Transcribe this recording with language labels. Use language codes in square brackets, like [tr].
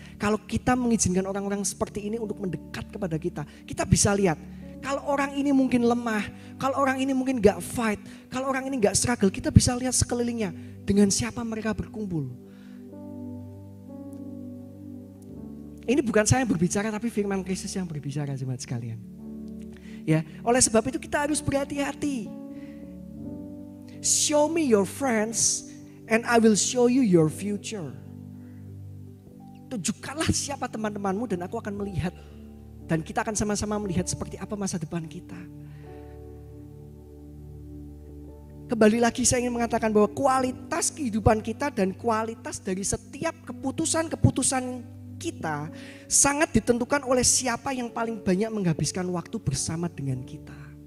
[id] Kalau kita mengizinkan orang-orang seperti ini untuk mendekat kepada kita, kita bisa lihat kalau orang ini mungkin lemah, kalau orang ini mungkin gak fight, kalau orang ini gak struggle, kita bisa lihat sekelilingnya dengan siapa mereka berkumpul. Ini bukan saya yang berbicara tapi firman Kristus yang berbicara jemaat sekalian. Ya, oleh sebab itu kita harus berhati-hati. [en] Show me your friends and I will show you your future. [id] Tunjukkanlah siapa teman-temanmu dan aku akan melihat. Dan kita akan sama-sama melihat seperti apa masa depan kita. Kembali lagi saya ingin mengatakan bahwa kualitas kehidupan kita dan kualitas dari setiap keputusan-keputusan kita sangat ditentukan oleh siapa yang paling banyak menghabiskan waktu bersama dengan kita.